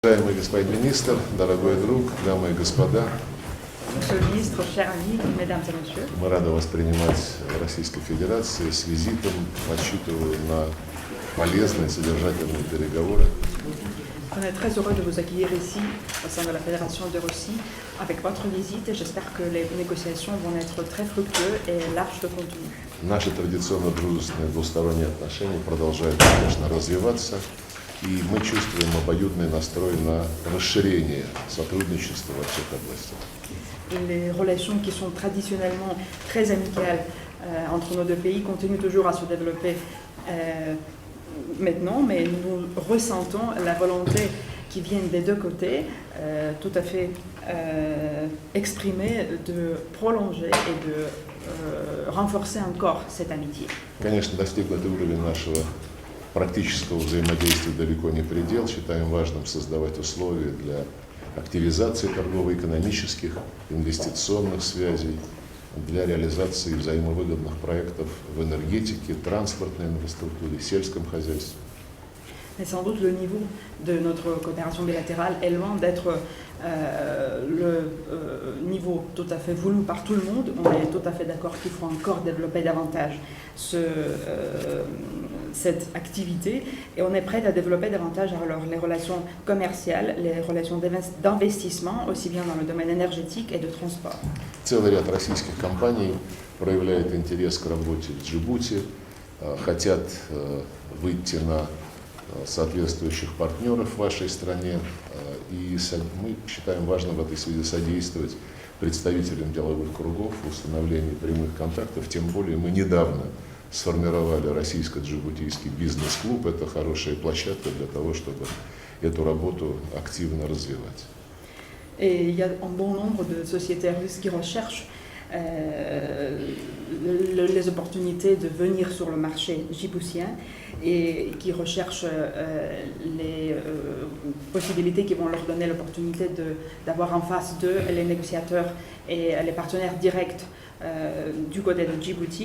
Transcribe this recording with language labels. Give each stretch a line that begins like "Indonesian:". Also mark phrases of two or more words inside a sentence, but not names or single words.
Russian: Уважаемый господин министр, дорогой друг, дамы и господа,
French: Monsieur le ministre, chers amis, mesdames et messieurs,
Russian: мы рады вас принимать в Российской Федерации с визитом, рассчитываю на полезные, содержательные переговоры.
French: on est très heureux de vous accueillir ici, au sein de la Fédération de Russie, avec votre visite et j'espère que les négociations vont être très fructueuses et larges de contenu.
Russian: Наши традиционно дружественные двусторонние отношения продолжают, конечно, развиваться, и мы чувствуем обоюдный настрой на расширение сотрудничества во всех областях.
French: Les relations qui sont traditionnellement très amicales entre nos deux pays continuent toujours à se développer maintenant, mais nous ressentons la volonté qui vient des deux côtés, tout à fait exprimée, de prolonger et de renforcer encore cette amitié.
Russian: Конечно, достигнутый уровень нашего практического взаимодействия далеко не предел. Считаем важным создавать условия для активизации торгово-экономических, инвестиционных связей, для реализации взаимовыгодных проектов в энергетике, транспортной инфраструктуре, сельском хозяйстве.
French: Mais sans doute le niveau de notre coopération bilatérale est loin d'être le niveau tout à fait voulu par tout le monde. On est tout à fait d'accord qu'il faut encore développer davantage cette activité et on est prêt à développer davantage alors, les relations commerciales, les relations d'investissement, aussi bien dans le domaine énergétique et de transport.
Russian: Целый ряд российских компаний проявляет интерес к работе в Джибути, хотят выйти на соответствующих партнеров в вашей стране, и мы считаем важным в этой связи содействовать представителям деловых кругов в установлении прямых контактов, тем более мы недавно сформировали российско-джибутийский бизнес-клуб, это хорошая площадка для того, чтобы эту работу активно развивать.
French: Et il y a un bon nombre de sociétés russes qui recherchent les opportunités de venir sur le marché djiboutien et qui recherchent les possibilités qui vont leur donner l'opportunité d'avoir en face d'eux les négociateurs et les partenaires directs du côté de Djibouti.